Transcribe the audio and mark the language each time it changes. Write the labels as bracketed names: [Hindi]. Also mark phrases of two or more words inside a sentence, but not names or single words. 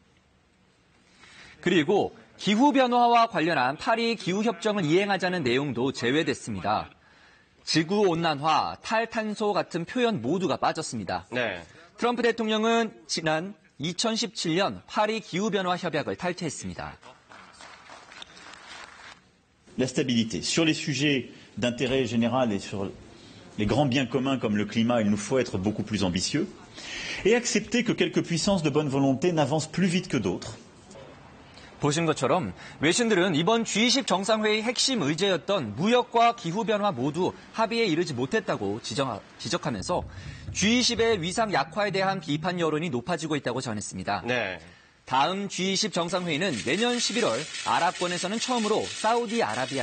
[Korean] 그리고 기후변화와 관련한 파리 기후협정을 이행하자는 내용도 제외됐습니다. 지구온난화, 탈탄소 같은 표현 모두가 빠졌습니다. 네. 트럼프 대통령은 지난 2017년 파리 기후변화 협약을 탈퇴했습니다. [French] La stabilité. Sur les sujets d'intérêt général et sur les grands biens communs comme le climat, il nous faut être beaucoup plus ambitieux et accepter que quelques puissances de bonne volonté n'avancent plus vite que d'autres. [Korean] 보신 것처럼 외신들은 이번 G20 정상회의 핵심 의제였던 무역과 기후변화 모두 합의에 이르지 못했다고 지적하면서 G20의 위상 약화에 대한 비판 여론이 높아지고 있다고 전했습니다. 네. 다음 G20 정상회의는 내년 11월 아랍권에서는 처음으로 사우디아라비아에서 열립니다.